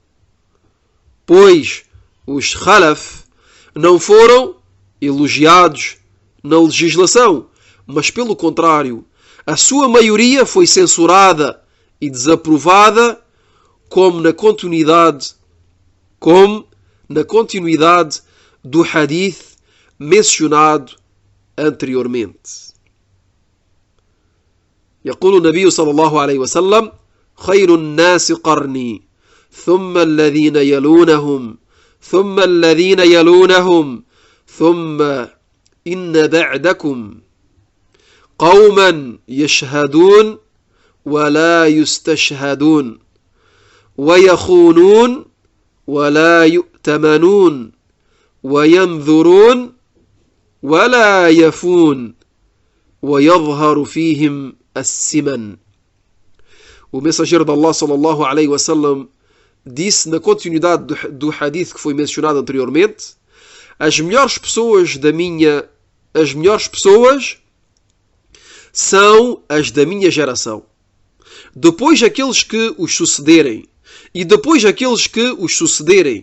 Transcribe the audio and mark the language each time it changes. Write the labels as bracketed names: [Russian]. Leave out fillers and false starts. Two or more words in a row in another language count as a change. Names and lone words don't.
[Portuguese] pois os Khalaf não foram elogiados na legislação, mas pelo contrário, a sua maioria foi censurada e desaprovada, como na continuidade do hadith mencionado anteriormente. [Arabic] يقول النبي صلى الله عليه وسلم: خير الناس قرني ثم الذين يلونهم ثم الذين يلونهم ثم إن بعدكم قوما يشهدون ولا يستشهدون ويخونون ولا يؤتمنون وينذرون ولا يفون ويظهر فيهم السمن. [Portuguese] O mensageiro de Allah [Arabic] صلى الله عليه وسلم [Portuguese] disse na continuidade do hadith que foi mencionado anteriormente: as melhores pessoas são as da minha geração, depois aqueles que os sucederem, e depois aqueles que os sucederem.